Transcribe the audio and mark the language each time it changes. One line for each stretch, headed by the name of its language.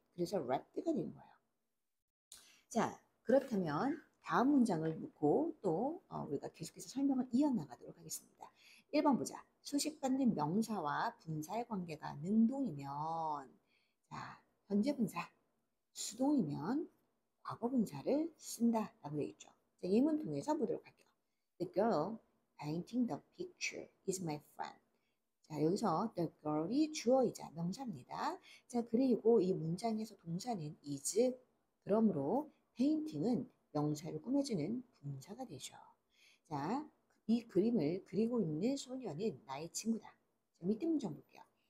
Korean: 그래서 wrapped가 된 거예요. 자, 그렇다면 다음 문장을 묻고 또 우리가 계속해서 설명을 이어나가도록 하겠습니다. 1번 보자. 수식받는 명사와 분사의 관계가 능동이면 자, 현재 분사, 수동이면 과거 분사를 쓴다라고 되어 있죠. 자, 예문 통해서 보도록 할게요.
English: The girl painting the picture is my friend.
Korean: 자, 여기서 the girl이 주어이자 명사입니다. 자, 그리고 이 문장에서 동사는 is, 그러므로 painting은 명사를 꾸며주는 분사가 되죠. 자, 이 그림을 그리고 있는 소녀는 나의 친구다. 자, 밑에 문장 볼게요.